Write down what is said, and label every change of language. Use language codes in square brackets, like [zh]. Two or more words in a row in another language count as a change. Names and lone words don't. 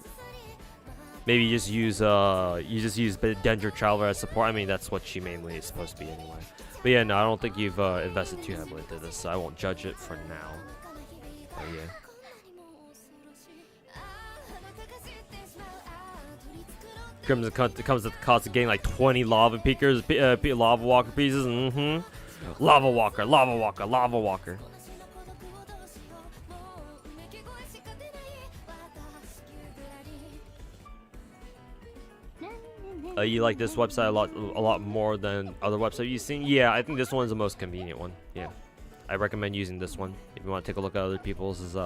[en] Maybe you just use Danger Traveler as support. I mean, that's what she mainly is supposed to be anyway. But yeah, no, I don't think you've invested too heavily into this, so I won't judge it for now. But yeah. Crimson comes at the cost of getting like 20 lava peakers, lava walker pieces. Lava walker, lava walker, lava walker. You like this website a lot more than other websites you've seen? Yeah, I think this one's the most convenient one. Yeah, I recommend using this one if you want to take a look at other people's.